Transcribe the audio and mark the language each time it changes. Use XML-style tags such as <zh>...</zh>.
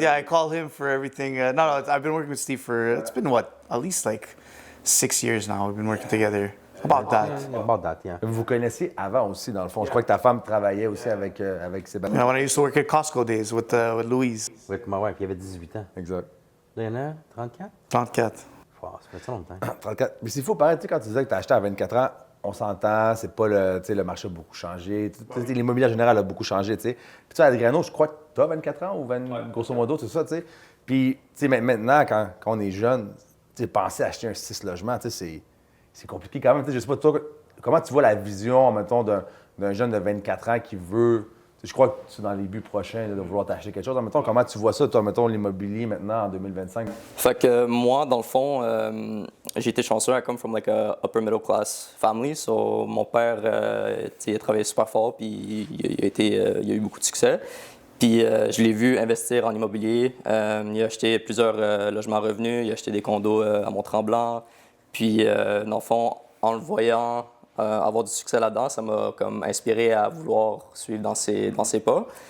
<en>Yeah, I call him for everything. No, I've been working with Steve for. It's been what, at least like 6 years now. We've been working together. About that. About that, yeah.</en> <fr>Vous vous connaissiez avant aussi, dans le fond. Je crois que ta femme travaillait aussi avec Sébastien.</fr> <en>When I used to work at Costco days with Louise.</en> <fr>Avec ma wife, il avait 18 ans. Exact. Là, il y en a 34? 34. Wow, ça fait ça longtemps. 34. Mais c'est fou, pareil, tu sais, quand tu disais que tu as acheté à 24 ans, on s'entend, c'est pas le, tu sais, le marché a beaucoup changé. L'immobilier en général a beaucoup changé, tu sais. Puis tu sais, Adriano, je crois que tu as 24 ans ou 20, grosso modo, c'est ça, tu sais. Puis, tu sais, maintenant, quand on est jeune, tu sais, penser à acheter un 6 logements, tu sais, c'est compliqué quand même. Tu sais, je sais pas, toi, comment tu vois la vision, mettons, d'un jeune de 24 ans qui veut... Je crois que tu es dans les buts prochains là, de vouloir t'acheter quelque chose. Mettons, comment tu vois ça, toi, mettons, l'immobilier maintenant en 2025? Fait que moi, dans le fond, j'ai été chanceux.</fr> <en>I come from like a upper middle class family.</en> <fr>So mon père, il a travaillé super fort, puis il a eu beaucoup de succès. Puis je l'ai vu investir en immobilier. Il a acheté plusieurs logements revenus. Il a acheté des condos à Mont-Tremblant. Puis, dans le fond, en le voyant avoir du succès là-dedans, ça m'a comme inspiré à vouloir suivre dans ses pas.</fr>